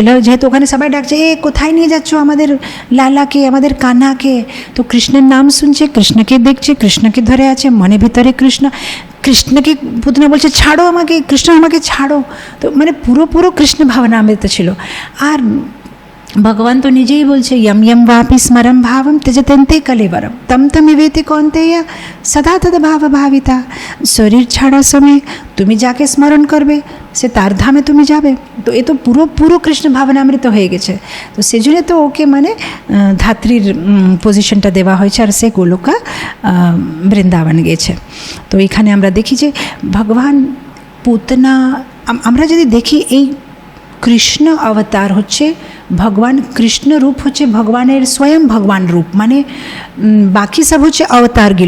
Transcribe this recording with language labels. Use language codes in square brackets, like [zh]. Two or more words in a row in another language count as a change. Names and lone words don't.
[bn] যেহেতু ওখানে সবাই ডাকছে, এ কোথায় নিয়ে যাচ্ছ আমাদের লালাকে, আমাদের কান্নাকে, তো কৃষ্ণের নাম শুনছে, কৃষ্ণকে দেখছে, কৃষ্ণকে ধরে আছে, মনের ভিতরে কৃষ্ণকে পুতনা বলছে ছাড়ো আমাকে, কৃষ্ণ আমাকে ছাড়ো। তো মানে পুরো কৃষ্ণ ভাবনামৃত ছিল। আর ভগবান তো নিজেই বলছে, [sa] यम यम वापि स्मरं भावं त्यजत्यन्ते कलेवरम तम तमिवेति कौन्तेय सदा तद भाव भाविता। [bn] শরীর ছাড়ার সময় তুমি যাকে স্মরণ করবে সে তার ধামে তুমি যাবে। তো এ তো পুরো কৃষ্ণ ভাবনামৃত হয়ে গেছে। তো সেজন্য তো ওকে মানে ধাত্রীর পজিশনটা দেওয়া হয়েছে, আর সে গোলকা বৃন্দাবন গেছে। তো এখানে আমরা দেখি যে ভগবান পুতনা, আমরা যদি দেখি এই কৃষ্ণ অবতার হচ্ছে ভগবান, কৃষ্ণ রূপ হচ্ছে ভগবানের স্বয়ং ভগবান রূপ, মানে বাকি সব হচ্ছে অবতারগুলো।